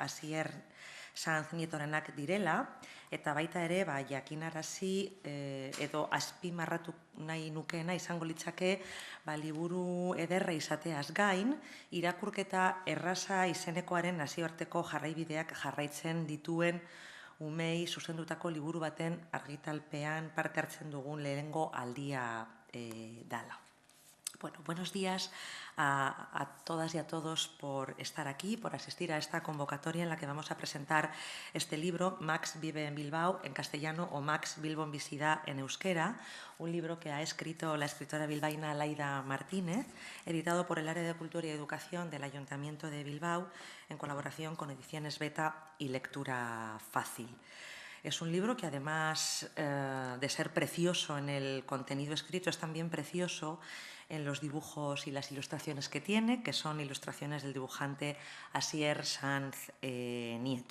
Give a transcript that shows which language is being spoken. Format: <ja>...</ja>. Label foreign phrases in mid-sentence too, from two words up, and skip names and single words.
<eu>Asier Sanz Nietorenak direla, eta baita ere jakinarazi edo azpimarratu nahi nukeena izango litzake liburu ederra izateaz gain, irakurketa erraza izenekoaren nazioarteko jarraibideak jarraitzen dituen umei zuzendutako liburu baten argitalpean parte hartzen dugun lehenengo aldia dala.</eu> <es>Bueno, buenos días a todas y a todos por estar aquí, por asistir a esta convocatoria en la que vamos a presentar este libro, Max vive en Bilbao, en castellano, o Max Bilbon bizi da en euskera, un libro que ha escrito la escritora bilbaína Laida Martínez, editado por el Área de Cultura y Educación del Ayuntamiento de Bilbao, en colaboración con Ediciones Beta y Lectura Fácil. Es un libro que, además de ser precioso en el contenido escrito, es también precioso en los dibujos y las ilustraciones que tiene, que son ilustraciones del dibujante Asier Sanz Nieto.</es>